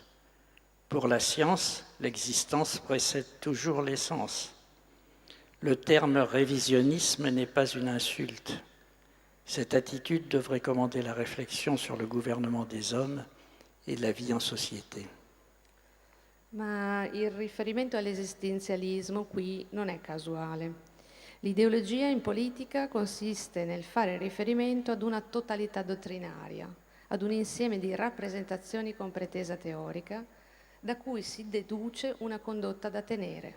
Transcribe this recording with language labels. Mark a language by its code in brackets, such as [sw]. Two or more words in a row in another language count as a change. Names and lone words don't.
[fr] Pour la science, l'existence précède toujours l'essence. Le terme révisionnisme n'est pas une insulte. Cette attitude devrait commander la réflexion sur le gouvernement des hommes et la vie en société. [it] Ma il riferimento all'esistenzialismo qui non è casuale. L'ideologia in politica consiste nel fare riferimento ad una totalità dottrinaria, ad un insieme di rappresentazioni con pretesa teorica, da cui si deduce una condotta da tenere.